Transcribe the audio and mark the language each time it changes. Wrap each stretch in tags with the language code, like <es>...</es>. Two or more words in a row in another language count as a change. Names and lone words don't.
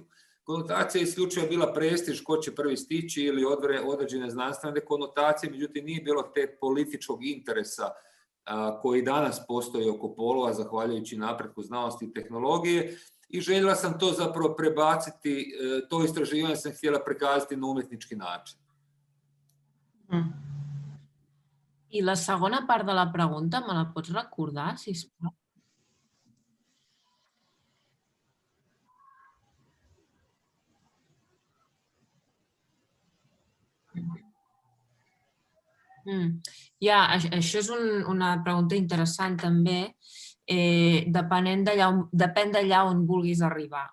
<hr>Konotacija je isključivo bila prestiž, ko će prvi stići ili određene znanstvene konotacije, međutim nije bilo te političkog interesa koji danas postoji oko polova, zahvaljujući napretku znanosti i tehnologije. I željela sam to zapravo prebaciti, to istraživanje sam htjela prikazati na umjetnički način.</hr> <ca>I la segona part de la pregunta, me la pots recordar, sisplau? Ja, això és una pregunta interessant també, depèn d'allà on vulguis arribar.</ca>